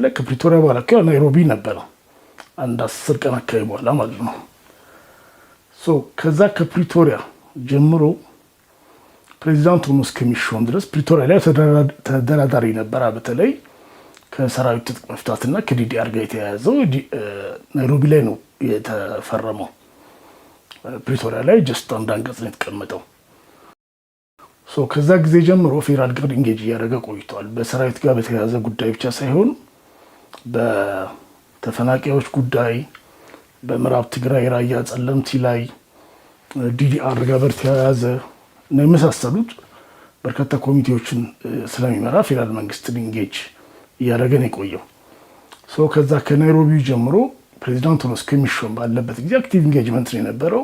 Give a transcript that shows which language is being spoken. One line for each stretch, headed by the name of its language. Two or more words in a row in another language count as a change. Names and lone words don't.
Amharic: ከፕሪቶሪያ በኋላ ናይሮቢ ነበረ አንድ 10 ቀን አካባቢ በኋላ ማለት ነው። ከዛ ከፕሪቶሪያ ጀምሮ ፕሬዚዳንት ሆኖ እስከሚሾም ድረስ ፕሪቶሪያ ላይ ተደራዳሪ ነበረ። በተለይ ከሰራዊት ትጥቅ መፍታትና ከዲዲአር ጋር የተያያዘው ናይሮቢ ላይ ነው የተፈረመው። ፕሪቶሪያ ላይ ጀስት አንድ አንቀጽ ነው የተቀመጠው። ከዛ ጊዜ ጀምሮ ፌዴራል ጋር ኢንጌጅ እያደረገ ቆይቷል። በሰራዊት ጋር በተያያዘ ጉዳይ ብቻ ሳይሆን በተፈናቃዮች ጉዳይ፣ በምዕራብ ትግራይ ራያ ጸለምቲ ላይ ዲዲአር ጋር በተያያዘ እና የመሳሰሉት በርካታ ኮሚቴዎችን ስለሚመራ ፌዴራል መንግስትን ኢንጌጅ እያደረገ ነው የቆየው። ከዛ ከናይሮቢ ጀምሮ ፕሬዚዳንት ሆኖ እስከሚሾም ባለበት ጊዜ
English: active engagement
Amharic: ነው የነበረው።